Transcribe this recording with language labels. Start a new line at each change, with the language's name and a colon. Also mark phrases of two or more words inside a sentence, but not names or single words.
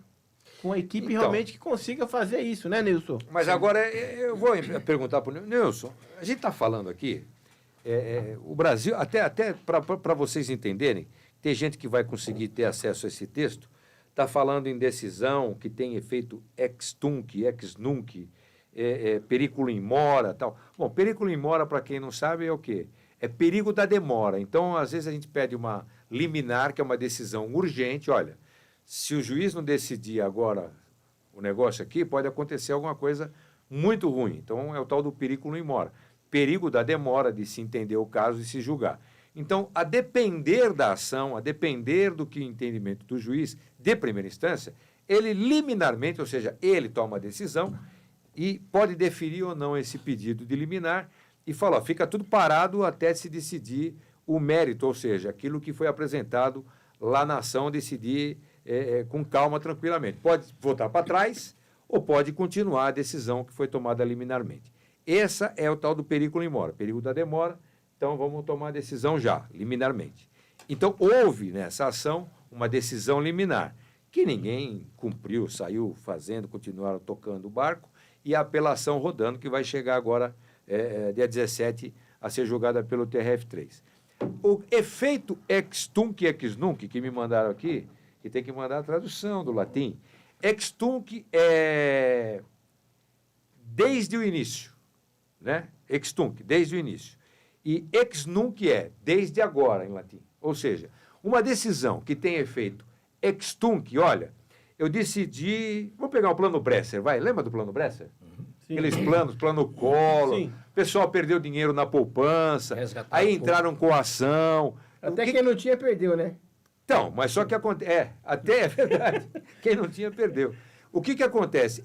Portuguese: Com a equipe realmente que consiga fazer isso, né, Nilson? Mas agora eu vou perguntar para o Nilson. A gente está falando aqui, o Brasil, até para vocês entenderem, tem gente que vai conseguir ter acesso a esse texto, está falando em decisão que tem efeito
Latin: ex tunc, ex nunc, periculum in mora,
Portuguese: tal. Bom,
Latin: periculum in mora,
Portuguese: para quem não sabe, é o quê? É perigo da demora. Então, às vezes, a gente pede uma liminar, que é uma decisão urgente. Olha, se o juiz não decidir agora o negócio aqui, pode acontecer alguma coisa muito ruim. Então, é o tal do
Latin: periculum in mora.
Portuguese: Perigo da demora de se entender o caso e se julgar. Então, a depender da ação, a depender do que o entendimento do juiz de primeira instância, ele liminarmente, ou seja, ele toma a decisão e pode deferir ou não esse pedido de liminar e fala, ó, fica tudo parado até se decidir o mérito, ou seja, aquilo que foi apresentado lá na ação, decidir com calma, tranquilamente. Pode voltar para trás ou pode continuar a decisão que foi tomada liminarmente. Essa é o tal do
Latin: periculum in mora,
Portuguese: perigo da demora. Então, vamos tomar a decisão já, liminarmente. Então, houve nessa ação uma decisão liminar, que ninguém cumpriu, saiu fazendo, continuaram tocando o barco, e a apelação rodando, que vai chegar agora, dia 17, a ser julgada pelo TRF3. O efeito
Latin: ex tunc, ex nunc,
Portuguese: que me mandaram aqui, que tem que mandar a tradução do latim,
Latin: ex tunc
Portuguese: é desde o início, né?
Latin: Ex tunc,
Portuguese: desde o início. E
Latin: ex nunc
Portuguese: é desde agora, em latim. Ou seja, uma decisão que tem efeito
Latin: ex tunc,
Portuguese: olha, eu decidi... Vamos pegar o plano Bresser, vai. Lembra do plano Bresser? Sim. Aqueles planos, plano Collor. Sim. O pessoal perdeu dinheiro na poupança, aí entraram com a ação. Até quem não tinha, perdeu, né? Então, mas só que acontece... até é verdade. Quem não tinha, perdeu. O que acontece?